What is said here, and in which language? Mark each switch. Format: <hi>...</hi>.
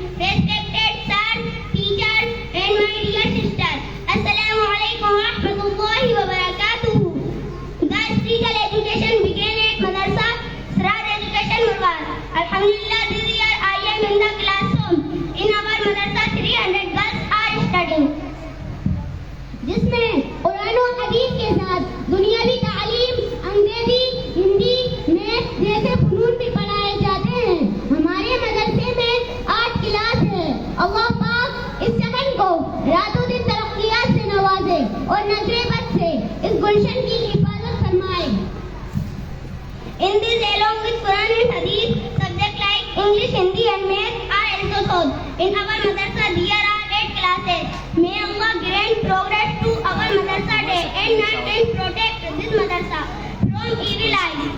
<en>Respected sir, teachers and my dear sister. Assalamu alaikum wa rahmatullahi wa barakatuh. The spiritual education began at Madrasa Siraj Education Murwar. Alhamdulillah, this year I am in the classroom. In our madrasa 300 girls are studying.</en> <hi>जिसमें कुरान और हदीस के साथ दुनियावी तालीम, अंग्रेजी, Hindi, math जैसे फनून भी पढ़ाए जाते हैं। हमारे मदरसे में 8 क्लास है। अल्लाह पाक इस चमन को रातों दिन तरक्कियात से नवाजे और नजरे बद से इस गुलशन की हिफाजत फरमाए।</hi> <en>In this, along with Quran and Hadith, subjects like English, Hindi and Math are also taught. In our madrasa, there are 8 classes. May Allah grant progress to our madrasa day and night and protect this madrasa from evil eyes.</en>